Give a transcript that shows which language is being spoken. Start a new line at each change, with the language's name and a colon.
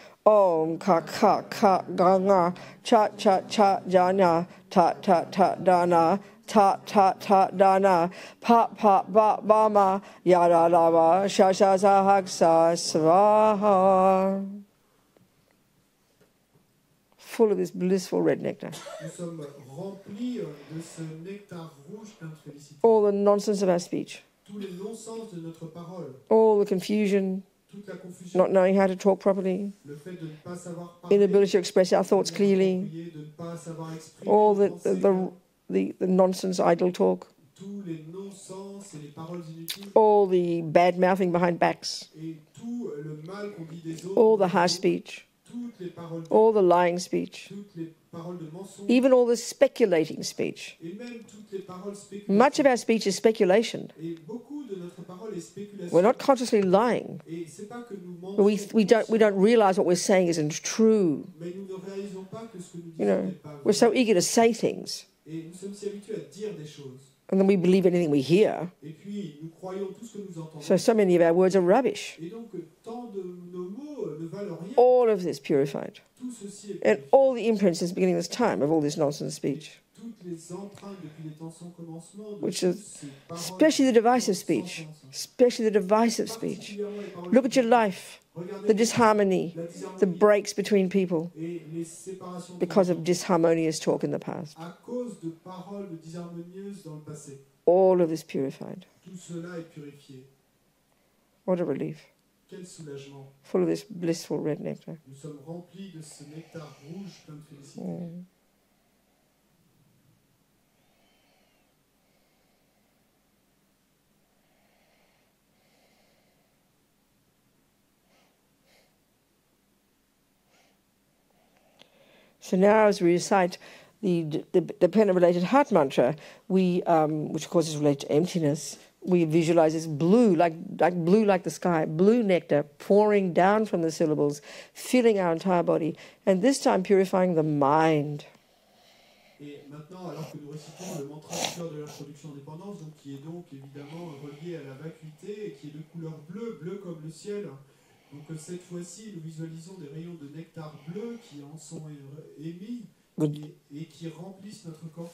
Sanskrit: Om ka ga nga cha jana ta dana ta dana pa ba ma yada lava shasha sahaksa swaha.
English: Full of this blissful red nectar.
French: Nous sommes remplis de ce nectar rouge plein de félicité.
English: All the nonsense of our speech,
French: Tous les non-sens de notre parole,
English: all the confusion,
French: toute la confusion,
English: not knowing how to talk properly,
French: le fait de ne pas savoir parler,
English: inability to express our thoughts clearly,
French: de ne pas savoir exprimer
English: all
French: nos pensées,
English: the nonsense idle talk,
French: tous les non-sens et les paroles inutiles,
English: all the bad mouthing behind backs,
French: et tout le mal qu'on dit des autres,
English: all the harsh speech,
French: tout toutes les paroles
English: all the lying speech,
French: toutes les paroles de mensonge,
English: even all the speculating speech.
French: et même toutes les paroles
English: Much of our speech is speculation.
French: Et beaucoup de notre parole est spéculation.
English: We're not consciously lying.
French: Et c'est pas que nous
English: But
French: mentons,
English: we don't realize what we're saying isn't true.
French: mais nous ne réalisons pas que ce que nous
English: You
French: disons
English: know,
French: n'est pas
English: we're so
French: vrai.
English: eager to say things,
French: Et nous sommes si habitués à dire des choses.
English: and then we believe anything we hear.
French: Et puis, nous croyons tout ce que nous entendons.
English: So many of our words are rubbish.
French: Et donc, tant de nos mots ne valent rien.
English: All of this purified.
French: Tout ceci est
English: And
French: purifié.
English: all the imprints since the beginning of this time of all this nonsense speech,
French: Toutes les empreintes depuis les temps sans commencement, de
English: which
French: toutes
English: is
French: ces paroles
English: especially the divisive
French: sans
English: speech,
French: sens.
English: especially the divisive speech.
French: Particulièrement les paroles
English: Look at your life,
French: Regardez
English: the disharmony,
French: la
English: the
French: disharmonie
English: breaks between people
French: et les séparations
English: because
French: de
English: of disharmonious talk in the past.
French: à cause de paroles disharmonieuses dans le passé.
English: All of this purified.
French: Tout cela est purifié.
English: What a relief.
French: Quel soulagement.
English: Full of this blissful red nectar.
French: Nous sommes remplis de ce nectar rouge plein de félicité.
English: So now, as we recite the dependent-related heart mantra, we, which of course is related to emptiness, we visualize this blue, like the sky, blue nectar pouring down from the syllables, filling our entire body, and this time purifying the mind.
French: Et maintenant, alors que nous récitons le mantra du cœur de la production indépendance, donc, qui est donc évidemment relié à la vacuité et qui est de couleur bleue, bleu comme le ciel, donc cette fois-ci, nous visualisons des rayons de nectar bleu qui en sont émis et qui remplissent notre corps.